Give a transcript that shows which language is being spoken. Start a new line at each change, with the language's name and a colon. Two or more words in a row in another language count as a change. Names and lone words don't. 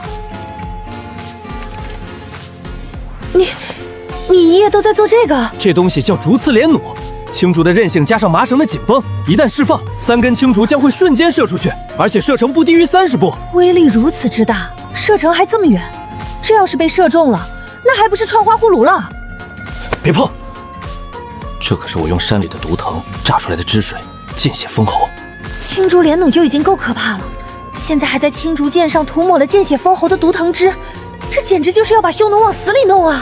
Chinese: 你一夜都在做這個？這東西叫竹刺連弩，青竹的韌性加上麻繩的緊繃，一旦釋放，3根青竹將會瞬間射出去，而且射程不低於30步。威力如此之大，射程還這麼遠，這要是被射中了， 那还不是串花葫蘆了？別碰！這可是我用山裡的毒藤榨出來的汁水，見血封喉。青竹蓮弩就已經夠可怕了，現在還在青竹劍上塗抹了見血封喉的毒藤汁，這簡直就是要把匈奴往死裡弄啊！